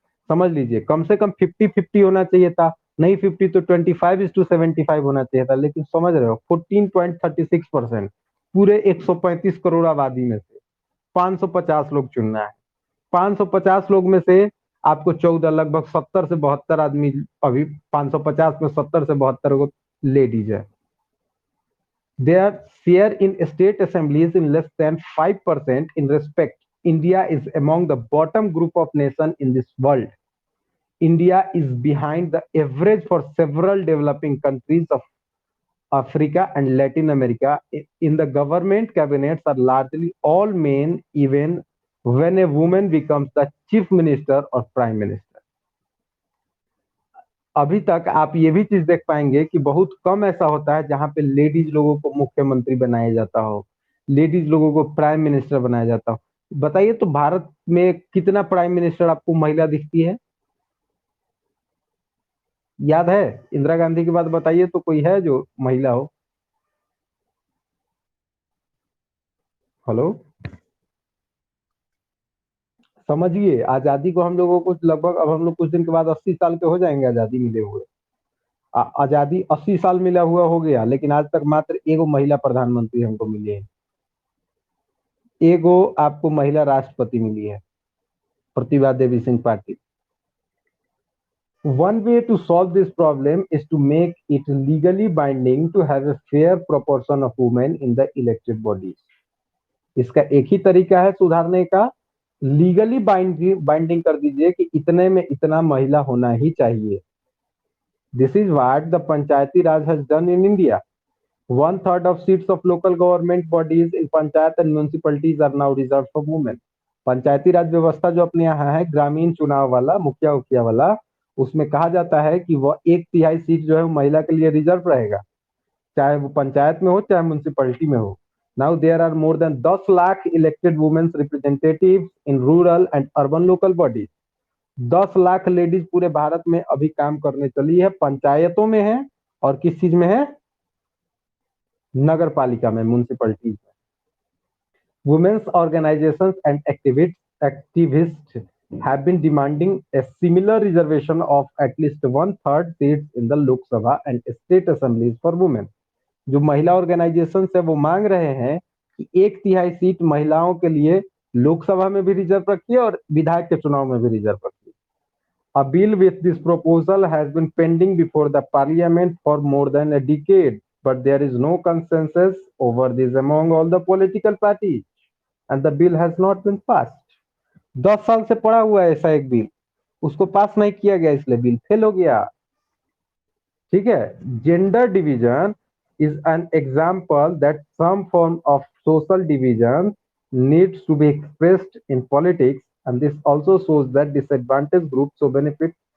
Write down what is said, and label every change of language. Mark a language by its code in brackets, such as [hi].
[hi] समझ लीजिए, कम से कम 50-50 होना चाहिए था, नहीं 50 तो 25:75 होना चाहिए था, लेकिन समझ रहे हो 14.36%। पूरे 135 करोड़ आबादी में से 550 लोग चुनना है। 550 लोग में से आपको 14, लगभग 70 से 72 आदमी, अभी 550 में 70 से 72 को लेडीज है। [en] Their share in state assemblies in less than 5% in respect. India is among the bottom group of nations in this world. India is behind the average for several developing countries of Africa and Latin America. In the government, cabinets are largely all men, even when a woman becomes the chief minister or prime minister. [hi] अभी तक आप ये भी चीज देख पाएंगे कि बहुत कम ऐसा होता है जहां पे लेडीज लोगों को मुख्यमंत्री बनाया जाता हो, लेडीज लोगों को प्राइम मिनिस्टर बनाया जाता हो। बताइए तो भारत में कितना प्राइम मिनिस्टर आपको महिला दिखती है? याद है? इंदिरा गांधी के बाद बताइए तो कोई है जो महिला हो? हेलो। समझिए, आजादी को हम लोगों को लगभग, अब हम लोग कुछ दिन के बाद 80 साल के हो जाएंगे आजादी मिले हुए। आजादी 80 साल मिला हुआ हो गया, लेकिन आज तक मात्र एगो महिला प्रधानमंत्री हमको मिली है। एगो आपको महिला राष्ट्रपति मिली है, Pratibha Devi Singh Patil. [en] One way to solve this problem is to make it legally binding to have a fair proportion of women in the elected bodies. [hi] इसका एक ही तरीका है सुधारने का, लीगली बाइंडिंग कर दीजिए कि इतने में इतना महिला होना ही चाहिए। [en] This is what the Panchayati Raj has done in India. 1/3 of seats of local government bodies in panchayat and municipalities are now reserved for women. [hi] पंचायती राज व्यवस्था जो अपने यहाँ है, ग्रामीण चुनाव वाला, मुखिया उखिया वाला, उसमें कहा जाता है कि वह 1/3 सीट जो है वो महिला के लिए रिजर्व रहेगा, चाहे वो पंचायत में हो चाहे म्यूनिसिपैलिटी में हो। [en] Now there are more than 10 lakh elected women's representative in rural and urban local bodies. [hi] 10 lakh ladies पूरे भारत में अभी काम करने चली है, पंचायतों में है और किस चीज में है? नगर पालिका में, म्यूनिसिपैलिटीज में। [en] Women's organizations and activists have been demanding a similar reservation of at least 1/3 seats in the Lok Sabha and state assemblies for women. [hi] जो महिला ऑर्गेनाइजेशन है वो मांग रहे हैं कि 1/3 सीट महिलाओं के लिए लोकसभा में भी रिजर्व रखिए और विधायक के चुनाव में भी रिजर्व रखिए। [en] A bill with this proposal has been pending before the parliament for more than a decade, but there is no consensus over this among all the political parties. And the bill has not been passed. [hi] 10 साल से पड़ा हुआ है ऐसा एक bill, उसको पास नहीं किया गया, इसलिए बिल फेल हो गया। ठीक है। [en] Gender division is an example that some form of social division needs to be expressed in politics, and this also shows that disadvantaged groups so benefit।